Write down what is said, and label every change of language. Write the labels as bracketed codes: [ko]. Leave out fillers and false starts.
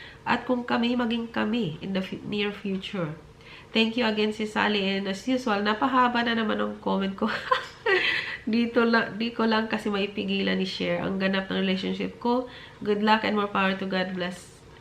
[tl] At kung kami, maging kami [en] in the near future. Thank you again [tl] si Sally. [en] And as usual, [tl] napahaba na naman ang comment ko. Di ko lang kasi maipigilan ni share ang ganap ng relationship ko. [en] Good luck and more power to God bless.